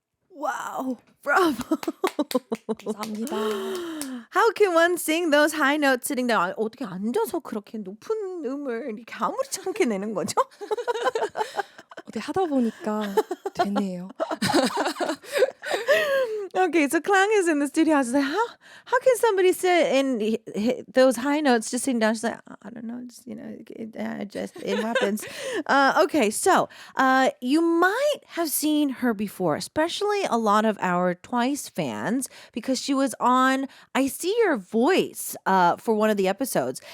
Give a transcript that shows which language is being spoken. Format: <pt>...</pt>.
<en>Wow, bravo.</en> <ko>감사합니다.</ko> <en>How can one sing those high notes sitting down?</en> <ko>어떻게 앉아서 그렇게 높은 음을 이렇게 아무렇지 않게 내는 거죠? 어디 하다 보니까 되네요.</ko> <en>Okay, so Klang is in the studio. I was like, how can somebody sit and hit those high notes just sitting down? She's like, I don't know, just it happens. Okay, so you might have seen her before, especially a lot of our Twice fans, because she was on I See Your Voice for one of the episodes.</en>